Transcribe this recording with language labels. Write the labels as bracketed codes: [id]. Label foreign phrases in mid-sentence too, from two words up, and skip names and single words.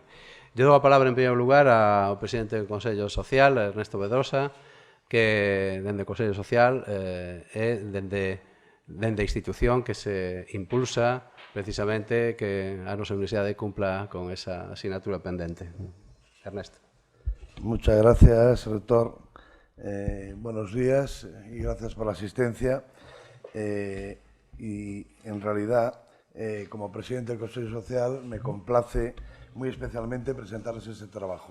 [gl] Eu dou a palabra en primeiro lugar ao presidente do Consello Social, Ernesto Bedrosa, que dende o Consello Social é dende a institución que se impulsa precisamente que a nosa universidade cumpla con esa asignatura pendente. Ernesto. [es] Muchas gracias, rector. Buenos días y gracias por la asistencia. Y en realidad, como presidente del Consejo Social, me complace muy especialmente presentarles este trabajo.